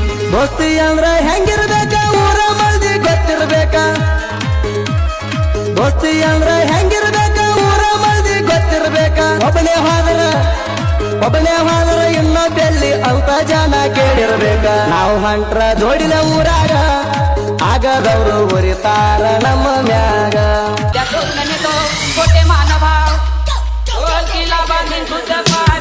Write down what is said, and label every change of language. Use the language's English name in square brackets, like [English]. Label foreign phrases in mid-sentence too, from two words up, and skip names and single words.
[Kannada] ದೋಸ್ತಿ ಅಂದ್ರ ಹೆಂಗಿರ್ಬೇಕ ಊರ ಮಂದಿ ಗೊತ್ತಿರ್ಬೇಕ ದೋಸ್ತಿ ಅಂದ್ರ ಹೆಂಗಿರ್ಬೇಕ ಊರ ಮಂದಿ ಗೊತ್ತಿರ್ಬೇಕ ಒಬ್ಬನೇ ಹೋದ್ರ ಇನ್ನೊಬ್ಬೆಲ್ಲಿ ಅಂತ ಜನ ಕೇಳಿರ್ಬೇಕ ನಾವು ಹೊಂಟ್ರ ಜೋಡಿನ ಊರಾಗ ಆಗದವ್ರು ಉರಿತಾರ ನಮ್ಮ ಮ್ಯಾಗ [Marathi] त्या दोघांनी तो खोटे मानभाव ओळखीला बांधून तुझं